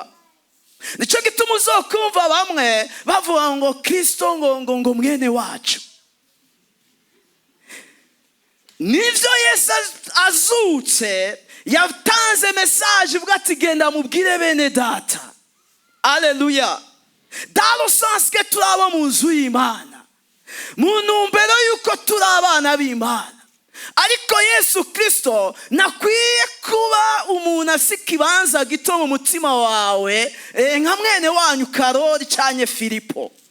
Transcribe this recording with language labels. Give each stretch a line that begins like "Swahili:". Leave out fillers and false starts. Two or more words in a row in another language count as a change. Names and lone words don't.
Rundi: Nico gituma uzokumva bamwe bavuga ngo Kristo ngo mwene wacu. Nivyo Yesu azutse yatanze message ivuga ati genda mubwire bene data. Aleluya.
French: Dans le sens que
Rundi: turaba mu nzu y'Imana, mu ntumbero yuko turi abana b'Imana. Ariko Yesu Kristo nakwiye kuba umuntu asikibanza gito mu mutima wawe nka mwene wanyu Karoli cyanye Filipo.